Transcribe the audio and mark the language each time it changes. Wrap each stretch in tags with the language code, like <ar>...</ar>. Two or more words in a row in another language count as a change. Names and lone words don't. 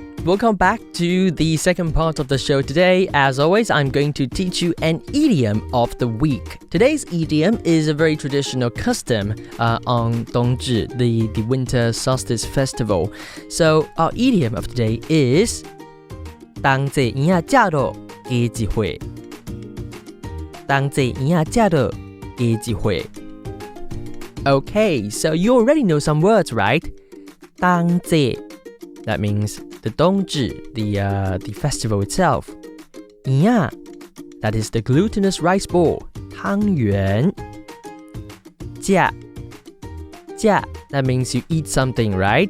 <en>welcome back to the second part of the show today. As always, I'm going to teach you an idiom of the week. Today's idiom is a very traditional custom on Dongzhi, the Winter Solstice festival. So our idiom of today is</en> <yue>冬節圓仔食落加一歲。冬節圓仔食落加一歲。</yue> <en>Okay, so you already know some words, right? 冬節 that means the Dongzhi, the festival itself. 圓仔 that is the glutinous rice ball, tangyuan. 食 that means you eat something, right?</en>